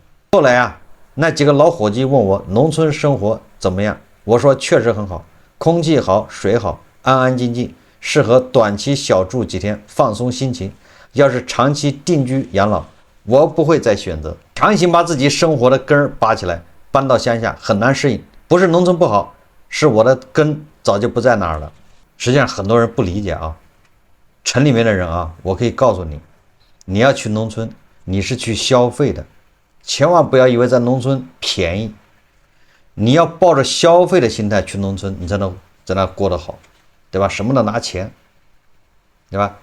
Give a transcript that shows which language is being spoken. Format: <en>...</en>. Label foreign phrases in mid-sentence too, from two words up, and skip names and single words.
<zh>後來啊，那幾個老伙計問我農村生活怎麼樣，我說確實很好，空氣好，水好，安安靜靜，適合短期小住幾天放鬆心情。要是長期定居養老，我不會再選擇。強行把自己生活的根兒拔起來，搬到鄉下很難適應。不是農村不好，是我的根早就不在那兒了。實際上很多人不理解啊，城裡面的人啊，我可以告訴你，你要去農村，你是去消費的，千萬不要以為在農村便宜。你要抱着消費的心態去農村，你才能在那过得好，对吧？什麼都拿錢，对吧？</zh>